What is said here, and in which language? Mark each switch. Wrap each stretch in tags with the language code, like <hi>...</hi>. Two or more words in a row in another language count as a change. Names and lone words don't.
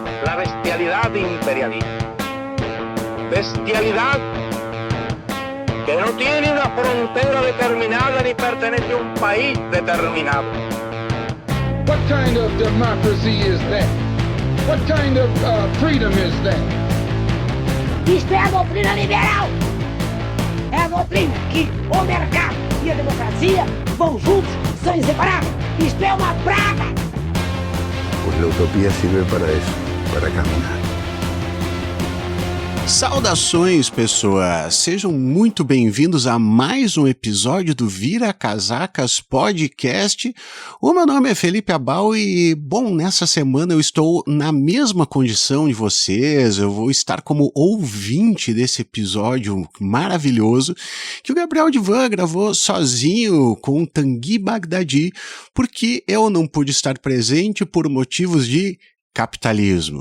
<es>la bestialidad imperialista. Bestialidad que no tiene una frontera determinada ni pertenece a un país determinado.</es> <en>What kind of democracy is that? What kind of freedom is that?</en> <pt>Isto é a doutrina liberal. É a doutrina que o mercado e a democracia vão juntos, são inseparáveis. Isto é uma praga.</pt> <es>Pues la utopía sirve para eso, para caminar.</es> <pt>Saudações, pessoas! Sejam muito bem-vindos a mais um episódio do Vira Casacas Podcast. O meu nome é Felipe Abal e, bom, nessa semana eu estou na mesma condição de vocês, eu vou estar como ouvinte desse episódio maravilhoso que o Gabriel Divan gravou sozinho com o Tanguy Bagdadi, porque eu não pude estar presente por motivos de capitalismo.</pt>